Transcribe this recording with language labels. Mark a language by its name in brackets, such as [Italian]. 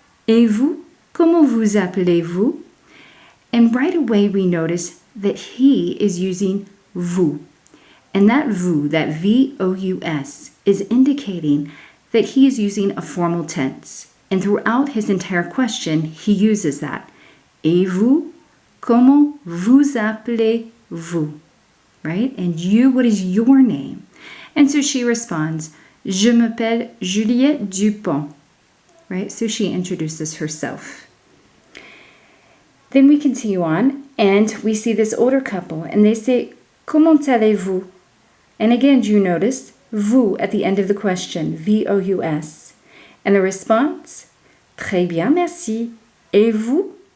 [French] Et vous, comment vous appelez-vous? [English] And right away we notice that he is using vous. And that vous, that V-O-U-S, is indicating that he is using a formal tense. And throughout his entire question, he uses that. [French] Et vous, comment vous appelez-vous? [English] Right? And you, what is your name? And so she responds, [French] Je m'appelle Juliette Dupont. [English] Right? So she introduces herself. Then we continue on, and we see this older couple, and they say, [French] Comment allez-vous? [English] And again, you notice vous at the end of the question, V-O-U-S. And the response, [French] Très bien, merci. Et vous?